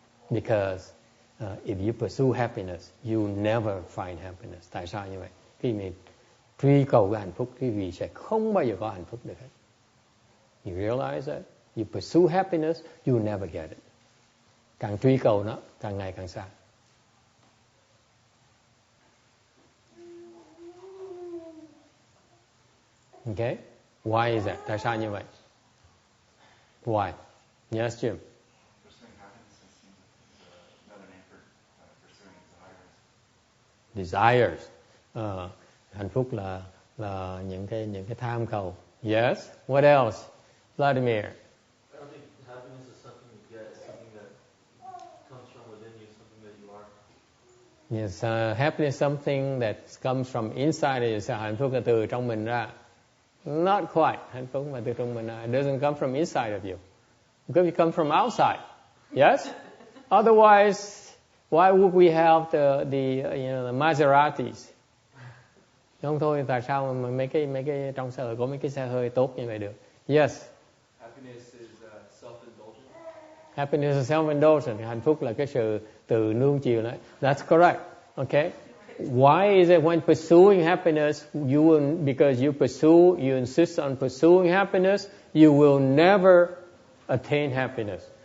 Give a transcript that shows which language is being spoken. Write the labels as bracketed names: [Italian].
[English] Because if you pursue happiness, you never find happiness. [Vietnamese] Tại sao như vậy? Khi mình truy cầu cái hạnh phúc, quý vị sẽ không bao giờ có hạnh phúc được hết. [English] You realize that? You pursue happiness, you never get it. [Vietnamese] Càng truy cầu nó, càng ngày càng xa. [English] Okay? Why is that? [Vietnamese] Tại sao như vậy? [English] Why? Yes, Jim. Pursuing happiness seems another name for pursuing desires. [Vietnamese] Hạnh phúc là những cái tham cầu. [English] Yes. What else? Vladimir. I don't think happiness is something you get. It's something that comes from within you, something that you are. Yes, happiness is something that comes from inside you. [Vietnamese] Hạnh phúc là từ trong mình ra. [English] Not quite. [Vietnamese] Hạnh phúc là từ trong mình ra. [English] It doesn't come from inside of you. Because it comes from outside. Yes? Otherwise, why would we have the Maseratis? [Vietnamese] Không thôi, tại sao mà mấy cái trong xã hội có mấy cái xe hơi tốt như vậy được? [English] Yes. Happiness is self-indulgent. Happiness is self-indulgent. [Vietnamese] Hạnh phúc là cái sự tự nuông chiều đó. [English] That's correct. Okay. Why is it when pursuing happiness, because you insist on pursuing happiness, you will never attain happiness.